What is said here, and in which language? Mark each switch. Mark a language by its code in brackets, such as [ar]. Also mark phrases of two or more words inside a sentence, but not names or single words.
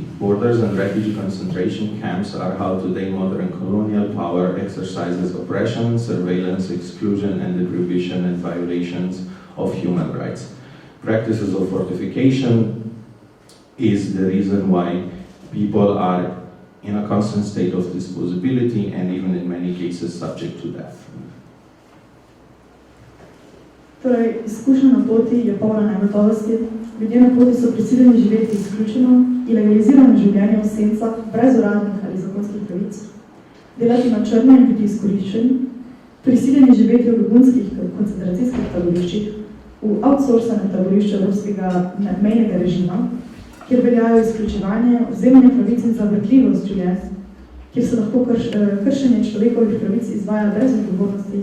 [en] Borders and refugee concentration camps are how today modern colonial power exercises oppression, surveillance, exclusion, and deprivation and violations of human rights. Practices of fortification is the reason why people are in a constant state of disposability and even in many cases subject to death. [sl] Torej, izkušnja na poti je polna negotovosti. Ljudje na poti so prisiljeni živeti izključeno, ilegalizirano življenje v sencah, brez uradnih ali zakonskih pravic, delati na črno in biti izkoriščeni, prisiljeni živeti v begunskih koncentracijskih taboriščih, v outsourcanem taborišču evropskega mejnega režima, kjer veljajo izključevanje, vzemanje pravic in zavrtljivost življenj, kjer se lahko kršenje človekovih pravic izvaja brez odgovornosti.